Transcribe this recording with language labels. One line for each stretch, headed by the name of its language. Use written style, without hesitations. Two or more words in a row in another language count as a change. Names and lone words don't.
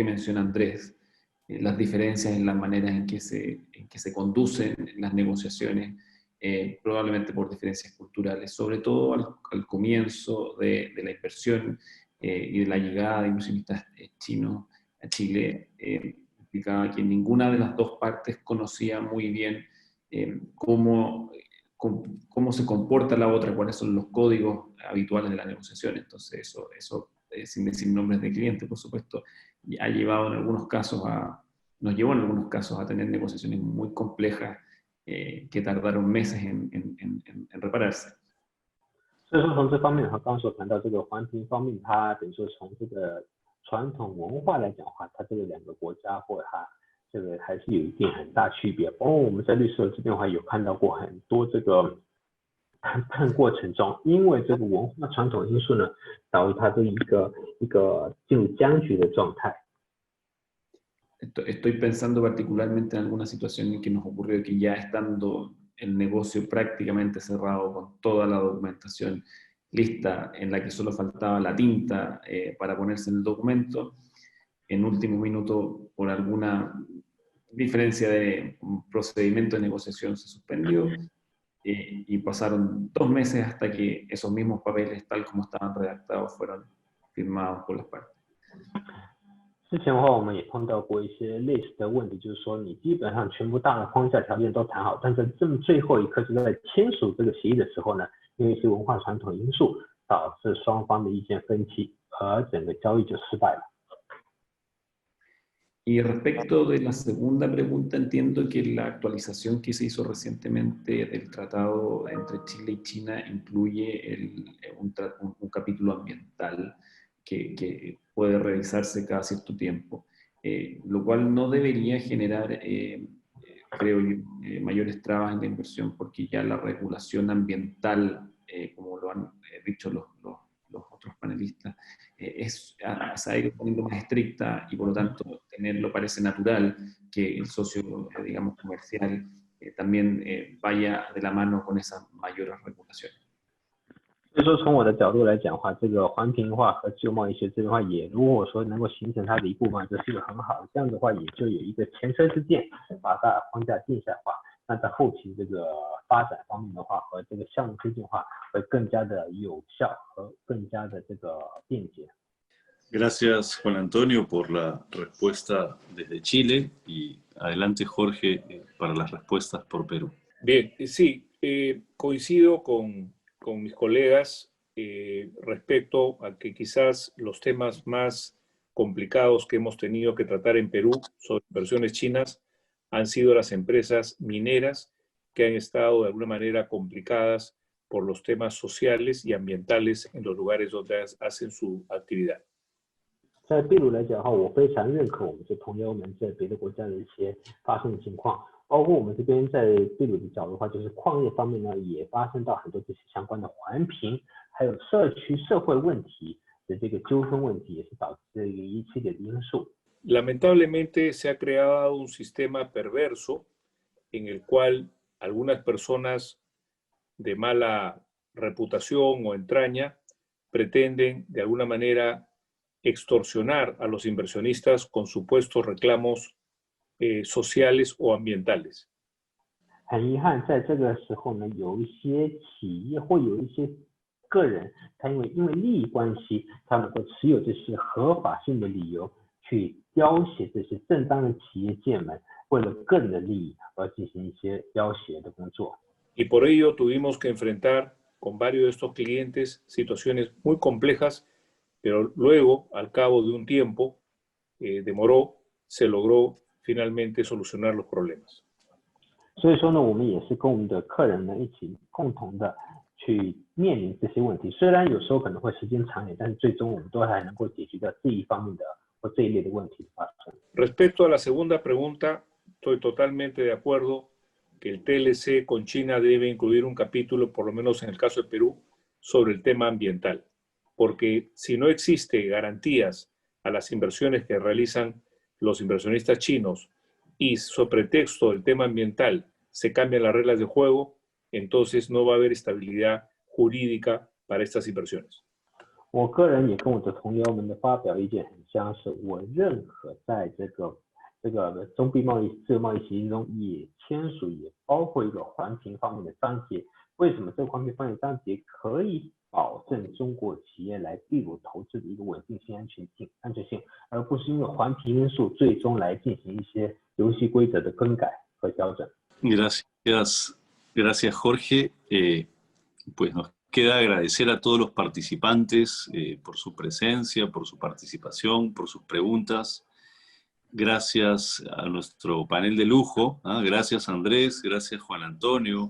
Spanish: menciona Andrés, las diferencias en las maneras en que se conducen las negociaciones, probablemente por diferencias culturales, sobre todo al comienzo de la inversión y de la llegada de inversionistas chinos a Chile, implicaba que ninguna de las dos partes conocía muy bien cómo se comporta la otra, cuáles son los códigos habituales de la negociación. Entonces eso sin decir nombres de clientes, por supuesto, nos llevó en algunos casos a tener negociaciones muy complejas que tardaron meses en repararse.
Chinese: 所以说从这方面的话，刚刚所谈到这个环评方面，它等于说从这个传统文化来讲的话，它这个两个国家或者它这个还是有一定很大区别。包括我们在律师楼这边的话，有看到过很多这个谈判过程中，因为这个文化传统因素呢，导致它的一个进入僵局的状态。
Spanish: Estoy pensando particularmente en alguna situación en que nos ocurrió que ya estando el negocio prácticamente cerrado con toda la documentación lista, en la que solo faltaba la tinta para ponerse en el documento, en último minuto por alguna diferencia de procedimiento de negociación se suspendió y pasaron 2 meses hasta que esos mismos papeles tal como estaban redactados fueron firmados por las partes.
Chinese: 之前的话，我们也碰到过一些类似的问题，就是说你基本上全部大的框架条件都谈好，但是这么最后一刻就在签署这个协议的时候呢，因为一些文化传统因素，导致双方的意见分歧，而整个交易就失败了。
Spanish: Y respecto de la segunda pregunta, entiendo que la actualización que se hizo recientemente del tratado entre Chile y China incluye un capítulo ambiental que puede revisarse cada cierto tiempo, lo cual no debería generar creo yo, mayores trabas en la inversión, porque ya la regulación ambiental, como lo han dicho los otros panelistas, se ha ido poniendo más estricta y por lo tanto tenerlo parece natural que el socio, digamos, comercial también vaya de la mano con esas mayores regulaciones.
Chinese: 所以说，从我的角度来讲的话，这个环评化和自由贸易协定的话，也如果说能够形成它的一部分，这是一个很好的。这样的话，也就有一个前车之鉴，把大框架定下来的话，那在后期这个发展方面的话，和这个项目推进化会更加的有效和更加的这个便捷。
Spanish: Gracias, Juan Antonio, por la respuesta desde Chile y adelante, Jorge, para las respuestas por Perú. Bien, sí, coincido con mis colegas respecto a que quizás los temas más complicados que hemos tenido que tratar en Perú sobre inversiones chinas han sido las empresas mineras que han estado de alguna manera complicadas por los temas sociales y ambientales en los lugares donde hacen su actividad.
Chinese: 在秘鲁来讲的话，我非常认可我们这同僚们在别的国家的一些发生的情况，包括我们这边在秘鲁的角度的话，就是矿业方面呢，也发生到很多这些相关的环评，还有社区社会问题的这个纠纷问题，也是导致这一系列的因素。
Spanish: Lamentablemente se ha creado un sistema perverso en el cual algunas personas de mala reputación o entraña pretenden de alguna manera extorsionar a los inversionistas con supuestos reclamos sociales o ambientales.
Chinese: 很遗憾，在这个时候呢，有一些企业或有一些个人，他因为利益关系，他们会持有这些合法性的理由去要挟这些正当的企业界们，为了个人的利益而进行一些要挟的工作。
Spanish: Y por ello tuvimos que enfrentar con varios de estos clientes situaciones muy complejas, pero luego, al cabo de un tiempo, demoró, se logró finalmente solucionar los problemas.
Chinese: 所以说呢，我们也是跟我们的客人呢一起共同的去面临这些问题。虽然有时候可能会时间长一点，但是最终我们都还能够解决掉这一方面的或这一类的问题的发生。
Spanish: Respecto a la segunda pregunta, estoy totalmente de acuerdo que el TLC con China debe incluir un capítulo, por lo menos en el caso de Perú, sobre el tema ambiental. Porque si no existe garantías a las inversiones que realizan los inversionistas chinos y sobre pretexto del tema ambiental se cambian las reglas de juego, entonces no va a haber estabilidad jurídica para estas inversiones.
Chinese: 我个人也跟我的同僚们的发表意见很相似，我认可在这个中美贸易自由贸易协议中也签署也包括一个环评方面的章节。为什么这个环评方面的章节可以保证中国企业来秘鲁投资的一个稳定性、安全性，而不是因为环评因素最终来进行一些游戏规则的更改和调整。
Spanish: Gracias, Jorge. Pues nos queda agradecer a todos los participantes por su presencia, por su participación, por sus preguntas. Gracias a nuestro panel de lujo. Gracias, Andrés. Gracias, Juan Antonio.